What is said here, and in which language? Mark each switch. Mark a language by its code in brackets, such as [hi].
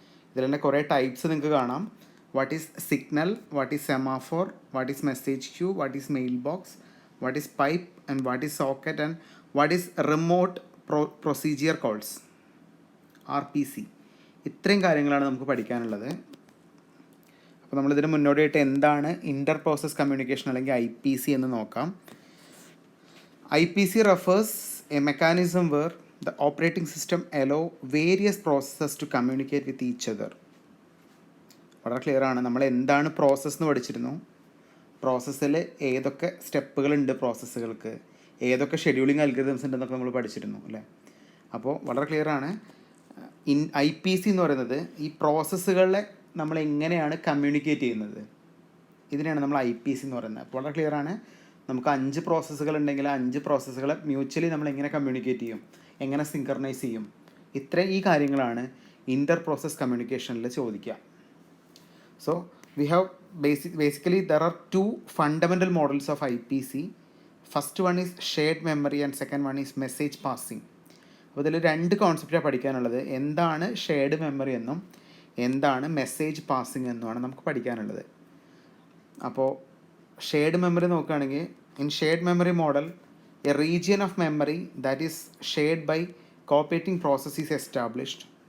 [ml] ഇതിൽ തന്നെ കുറേ ടൈപ്സ് നിങ്ങൾക്ക് കാണാം. [en] What is signal, what is semaphore, what is message queue, what is mail box, what is pipe and what is socket and what is remote procedure calls, RPC. [ml] ഇത്രയും കാര്യങ്ങളാണ് നമുക്ക് പഠിക്കാനുള്ളത്. അപ്പോൾ നമ്മളിതിന് മുന്നോടിയായിട്ട് എന്താണ് ഇൻ്റർ പ്രോസസ് കമ്മ്യൂണിക്കേഷൻ അല്ലെങ്കിൽ IPC എന്ന് നോക്കാം. [en] IPC refers a mechanism where the operating system allow various processes to communicate with each other. [ml] വളരെ ക്ലിയർ ആണ്. നമ്മൾ എന്താണ് പ്രോസസ്സ് എന്ന് പഠിച്ചിരുന്നു. പ്രോസസ്സിൽ ഏതൊക്കെ സ്റ്റെപ്പുകളുണ്ട്, പ്രോസസ്സുകൾക്ക് ഏതൊക്കെ ഷെഡ്യൂളിങ് അൽഗോരിതംസ് ഉണ്ടെന്നൊക്കെ നമ്മൾ പഠിച്ചിരുന്നു അല്ലേ. അപ്പോൾ വളരെ ക്ലിയർ ആണ്. IPC എന്ന് പറയുന്നത് ഈ പ്രോസസ്സുകളെ നമ്മൾ എങ്ങനെയാണ് കമ്മ്യൂണിക്കേറ്റ് ചെയ്യുന്നത്, ഇതിനെയാണ് നമ്മൾ IPC എന്ന് പറയുന്നത്. അപ്പോൾ വളരെ ക്ലിയർ ആണ്. നമുക്ക് 5 പ്രോസസ്സുകൾ ഉണ്ടെങ്കിൽ 5 പ്രോസസ്സുകളെ മ്യൂച്വലി നമ്മൾ എങ്ങനെ കമ്മ്യൂണിക്കേറ്റ് ചെയ്യും, എങ്ങനെ സിങ്ക്രണൈസ് ചെയ്യും, ഈ കാര്യങ്ങളാണ് ഇൻ്റർ പ്രോസസ് കമ്മ്യൂണിക്കേഷനിൽ ചോദിക്കുക. [en] So we have basically there are 2 fundamental models of IPC. First one is shared memory and second one is message passing. [ml] അപ്പോൾ ഇതിൽ 2 കോൺസെപ്റ്റാണ് പഠിക്കാനുള്ളത്. എന്താണ് ഷെയർഡ് മെമ്മറി എന്നും എന്താണ് മെസ്സേജ് പാസിംഗ് എന്നുമാണ് നമുക്ക് പഠിക്കാനുള്ളത്. അപ്പോൾ ഷെയർഡ് മെമ്മറി നോക്കുകയാണെങ്കിൽ, [en] In shared memory model a region of memory that is shared by cooperating process is established.